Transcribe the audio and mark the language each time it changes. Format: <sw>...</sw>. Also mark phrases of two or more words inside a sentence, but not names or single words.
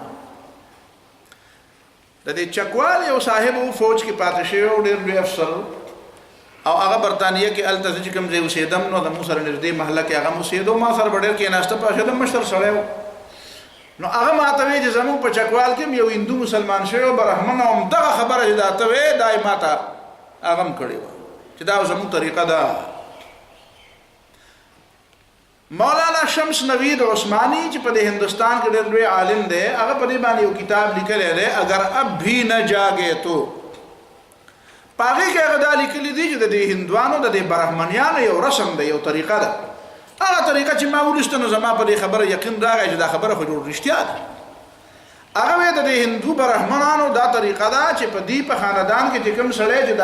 <ps>د دې چکوال یو صاحب فوج کې پاتې شوی او ډېر لوی افسر او هغه برطانیه کې هلته چې کوم ځای اوسېدم نو د مو سره نږدې محله کې هغه م اوسېدو ما سره به ډېر کېناسته پاشېدم مشر سړی و نو هغه ما ته وایي چې زموږ په چکوال کې یو هندو مسلمان شوی و برهمن او همدغه خبره چې دا ته وایې دا یې ما ته هغه هم کړې وه چې دا زموږ طریقه ده مولانا شمس نوید عثمانی چې په هندوستان کې ډېر لوی عالم دی هغه په دې باندې یو کتاب لیکلی دی اگر اب بھی نہ جاگے تو په هغې کې هغه دا لیکلي دي چې د دې هندوانو د دې برهمنیانو یو رسم دی یو طریقه ده هغه طریقه چې ما وروسته نو زما په دې خبره یقین راغی چې دا خبره خو ډېر رښتیا ده هغه وایي د دې هندو برهمنانو دا طریقه ده چې په دې په خاندان کې چې کوم سړی چې د</ps>